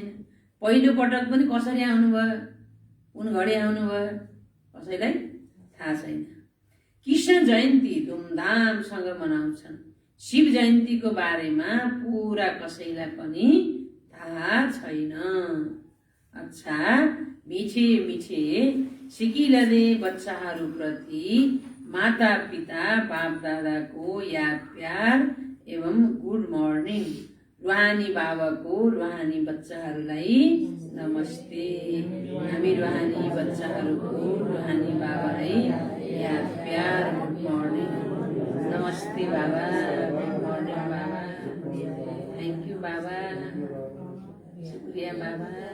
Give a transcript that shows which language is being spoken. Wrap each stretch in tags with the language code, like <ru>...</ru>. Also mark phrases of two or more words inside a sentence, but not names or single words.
<ne>पहिलो पटक पनि कसरी आउनुभयो, कुन घडी आउनुभयो, कसैलाई थाहा छैन। कृष्ण जयन्ती धुमधामसँग मनाउँछन्। शिव जयन्तीको बारेमा पुरा कसैलाई पनि थाहा छैन। अच्छा, मिठे मिठे सिकिलदे बच्चाहरूप्रति माता पिता बाप दादाको याद प्यार एवं</ne> <en>good morning.</en> <ne>रुहानी बाबाको रुहानी बच्चाहरूलाई नमस्ते। हामी रुहानी बच्चाहरूको रुहानी बाबालाई याद प्यार</ne> <en>good morning.</en> <ne>नमस्ते बाबा,</ne> <en>good morning</en> <ne>बाबा,</ne> <en>thank you</en> <ne>बाबा, शुक्रिया बाबा।</ne>